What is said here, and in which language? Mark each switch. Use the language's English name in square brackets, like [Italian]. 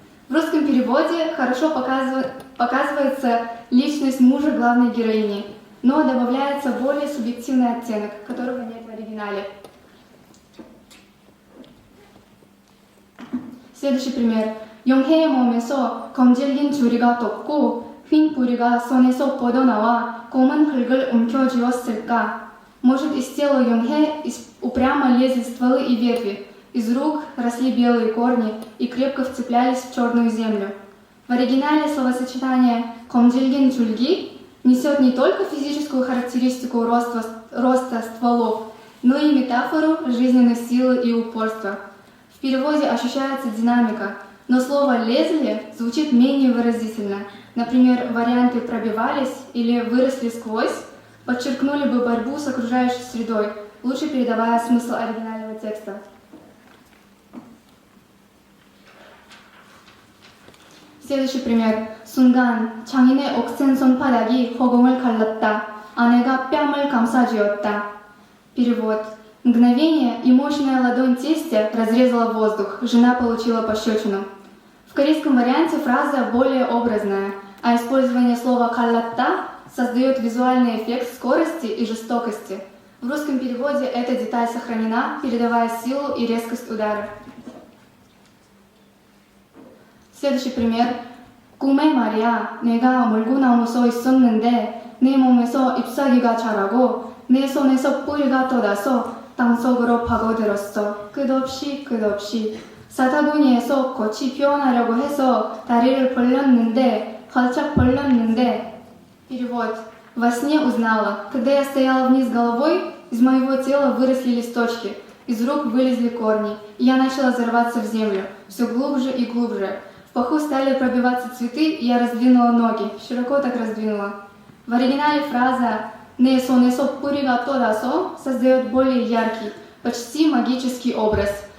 [Russian] В русском переводе хорошо показывается личность мужа главной героини, но добавляется более субъективный оттенок, которого нет в оригинале. Следующий пример. [Korean] 용해의 몸에서 검질긴 주리가 돋고 휜 뿌리가 손에서 뻗어나와 검은 흙을 움켜쥐었을까? [Russian] Может, из тела Йонхэ упрямо лезли стволы и ветви, из рук росли белые корни и крепко вцеплялись в черную землю. В оригинале словосочетание [Korean] «검질긴 줄기» [Russian] несет не только физическую характеристику роста стволов, но и метафору жизненной силы и упорства. В переводе ощущается динамика, но слово «лезли» звучит менее выразительно. Например, варианты «пробивались» или «выросли сквозь» подчеркнули бы борьбу с окружающей средой, лучше передавая смысл оригинального текста. Следующий пример. [Korean] 순간 장인의 억센 손바닥이 허공을 갈랐다. 아내가 뺨을 감싸쥐었다. [Russian] Перевод. Мгновение, и мощная ладонь тестя разрезала воздух, жена получила пощечину. В корейском варианте фраза более образная, а использование слова «каллатта» создает визуальный эффект скорости и жестокости. В русском переводе эта деталь сохранена, передавая силу и резкость удара. Следующий пример. [Korean] 꿈에 말이야, 내가 물구나무 서 있었는데 내 몸에서 잎사귀가 자라고 내 손에서 뿌리가 돋아서 땅속으로 파고들었어. 끝없이 사타구니에서 꽃이 피어나려고 해서 다리를 벌렸는데 활짝 벌렸는데. [Russian] Перевод. Во сне узнала, когда я стояла вниз головой, из моего тела выросли листочки, из рук вылезли корни, и я начала зарываться в землю, все глубже и глубже. В паху стали пробиваться цветы, и я раздвинула ноги, широко так раздвинула. В оригинале фраза [Korean] «не сонесо пурига тодасо» [Russian] создает более яркий, почти магический образ.